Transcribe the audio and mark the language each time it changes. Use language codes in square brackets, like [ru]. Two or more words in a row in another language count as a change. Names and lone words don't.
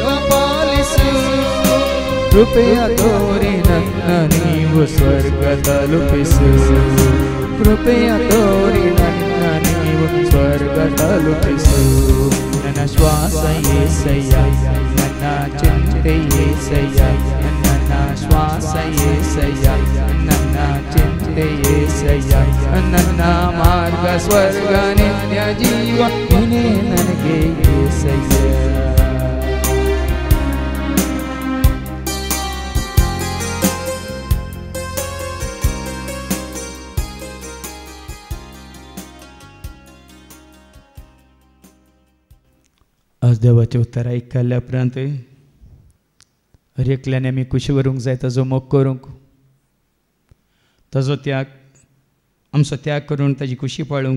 [kn] ಪಾಲಿಸು ಕೃಪೆಯ ತೋರಿ ನನ್ನ ನೀವು ಸ್ವರ್ಗ ತಲುಪಿಸು ಕೃಪೆಯ ತೋರಿ ನನ್ನ ನೀವು ಸ್ವರ್ಗ ತಲುಪಿಸು ನನ್ನ ಶ್ವಾಸ యేసయ్య ನನ್ನ ಚಿಂತೆ యేసయ్య ನನ್ನ ಶ್ವಾಸ యేసయ్య ನನ್ನ ಚಿಂತೆ యేసయ్య ನನ್ನ ಮಾರ್ಗ ಸ್ವರ್ಗ ನಿತ್ಯ ಜೀವ ನೀನೇ ನನಗೆ యేసయ్య [kok] आज देवाचें उतर आयकल्या उपरांत हर एकल्यान आमी खुशी व्हरूंक जाय ताजो मोग करूंक ताजो त्याग आमचो त्याग करून ताजी खुशी पाळूंक